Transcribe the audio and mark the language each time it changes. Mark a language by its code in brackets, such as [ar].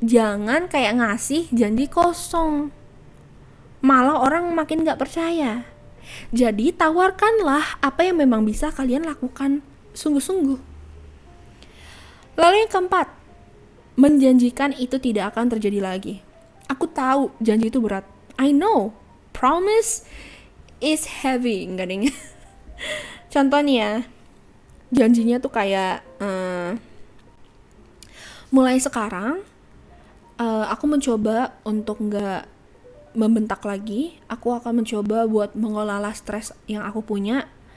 [id] Jangan kayak ngasih janji kosong, malah orang makin gak percaya. Jadi tawarkanlah apa yang memang bisa kalian lakukan sungguh-sungguh. Lalu yang keempat, menjanjikan itu tidak akan terjadi lagi. Aku tahu janji itu berat, [en] I know. Promise is heavy, [id] enggak ding. Contohnya, janjinya tuh kayak mulai sekarang aku mencoba untuk nggak membentak lagi. Aku akan mencoba buat mengelola stres yang aku punya.